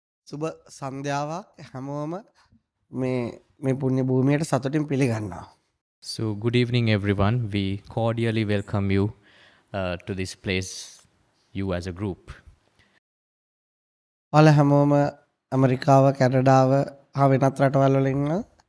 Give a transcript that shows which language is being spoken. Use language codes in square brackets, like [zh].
[si] සුබ සන්ධ්‍යාවක් හැමෝම මේ පුණ්‍ය භූමියට සතුටින් පිළිගන්නවා. [en] So, good evening, everyone. We cordially welcome you to this place, you as a group. [si] ඔයාලා හැමෝම ඇමරිකාව, කැනඩාව හා වෙනත් රටවල් වල ඉන්නවා.